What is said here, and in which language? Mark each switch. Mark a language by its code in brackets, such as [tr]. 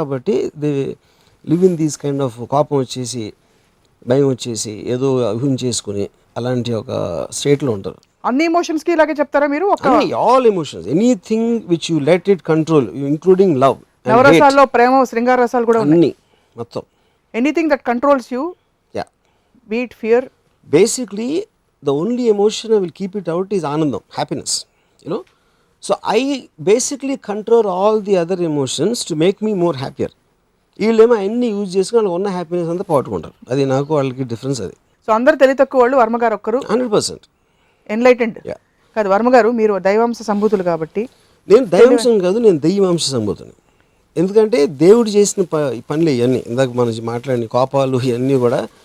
[te] కాబట్టి [en] they live in these kind of [te] కోపం వచ్చేసి భయం వచ్చేసి ఏదో ఊహించేసుకుని అలాంటి ఒక స్టేట్లో ఉంటారు. అన్ని ఎమోషన్స్ కి ఇలాగే చెప్తారా మీరు? [en] All emotions, anything which you let it control, including love. [te] నవరసాల్లో ప్రేమ శృంగార రసాలు కూడా ఉన్నాయి మొత్తం. [en] Anything that controls you, be it fear. Basically the only emotion I will keep it out is anandam, happiness, you know. So I basically control all the other emotions to make me more happier. [te] వీళ్ళేమో అన్ని use చేసుకుని వాళ్ళకి ఉన్న happiness అంతా పోగొట్టుకుంటారు. అది నాకు వాళ్ళకి difference. అది సో అందరు తెలివి తక్కువ వాళ్ళు, వర్మ గారు ఒక్కరు [en] 100% [te] ఎన్లైటెండ్ కాదు. వర్మ గారు, మీరు దైవాంశ సంభూతులు కాబట్టి. నేను దైవాంశం కాదు, నేను దైవాంశ సంభూతుని. ఎందుకంటే దేవుడు చేసిన పనులు ఇవన్నీ ఇందాక మనం మాట్లాడిన కోపాలు ఇవన్నీ కూడా.